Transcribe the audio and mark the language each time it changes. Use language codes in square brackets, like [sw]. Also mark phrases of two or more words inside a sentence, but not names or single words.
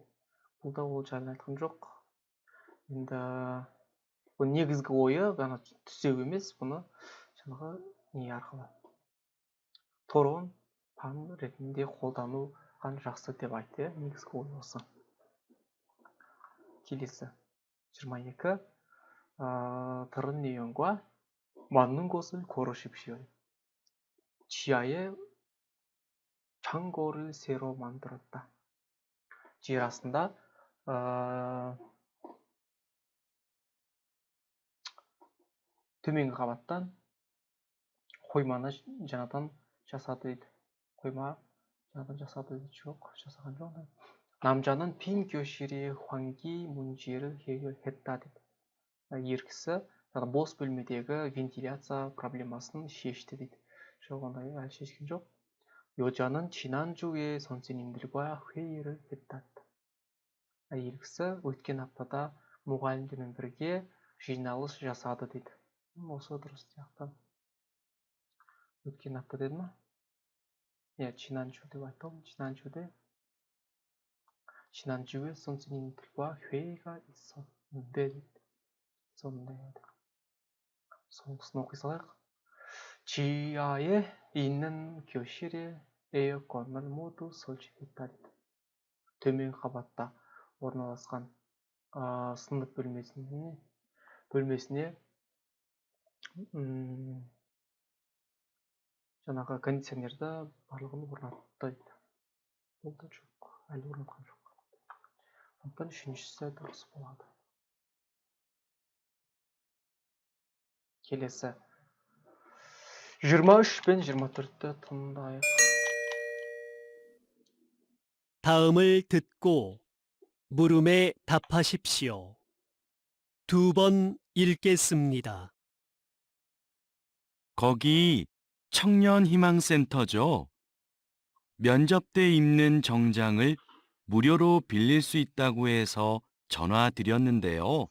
[kk] Бұл да ол жайлы айтқан жоқ. Енді бұл негізгі ойы ғана түзеу емес, бұны жаңағы не арқылы торон пан ретінде қолдануған жақсы деп айтты. Негізгі ой осы. Келесі 22. [ko] 들은 내용과 맞는 것을 고르십시오. 지하에 창고를 새로 만들었다. [kk] жер астында төменгі қабаттан қойманы жаңадан жасады дейді. Қойма жаңадан жасады дейді. Жоқ, жасаған жоқ. [ko] 남자는 빈 교실의 환기 문제를 해결했다 дейді. [kk] Ер кісі бос бөлмедегі вентиляция проблемасын шешті дейді. жоқ, ондай әлі шешкен жоқ. [ko] 여자는 지난주에 선생님들과 회의를 했다. [kk] әйел кісі өткен аптада мұғалімдермен бірге жиналыс жасады дейді. осы дұрыс сияқты. өткен апта деді ма? иә, 지난주 деп айтылды. [ko] 지난주에 선생님들과 회의가 있었는데 дейді. [kk] соңғысын оқи салайық. [ko] 지하에 있는 교실에 에어컨을 모두 설치했다 дейді. [kk] төмен қабатта орналасқан сынып бөлмесіне жаңағы кондиционерді барлығын орнатты дейді. Болды жоқ, әлі орнатқан жоқ. сондықтан үшіншісі дұрыс болады. келесі 23 пен 24-ті тыңдайық. [ko] 다음을 듣고 물음에 답하십시오. 2번 읽겠습니다. 거기 청년희망센터죠. 면접 때 입는 정장을 무료로 빌릴 수 있다고 해서 전화 드렸는데요.